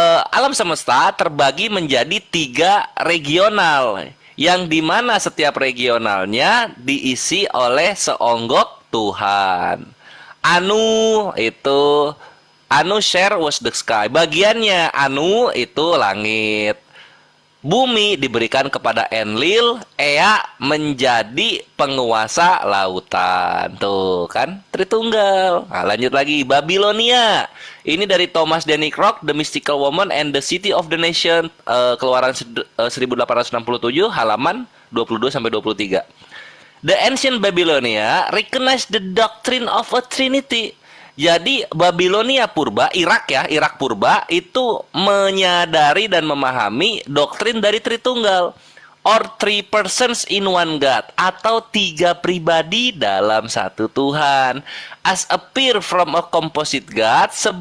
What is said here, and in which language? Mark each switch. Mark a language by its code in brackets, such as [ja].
[id] Alam semesta terbagi menjadi 3 regional, yang dimana setiap regionalnya diisi oleh seonggok Tuhan. Anu itu, [en] Anu share was the sky. [id] Bagiannya Anu itu langit. Bumi diberikan kepada Enlil, Ea menjadi penguasa lautan. Tuh kan, Tritunggal. Nah, lanjut lagi, Babilonia. Ini dari Thomas Denny Crock, The Mystical Woman and the City of the Nation, keluaran 1867, halaman 22 sampai 23. [en] The ancient Babylonia recognized the doctrine of a Trinity. [id] Jadi Babilonia purba, Irak ya, Irak purba itu menyadari dan memahami doktrin dari Tritunggal, [en] or 3 persons in one God, [id] atau 3 pribadi dalam satu Tuhan, [en] as appear from a composite God,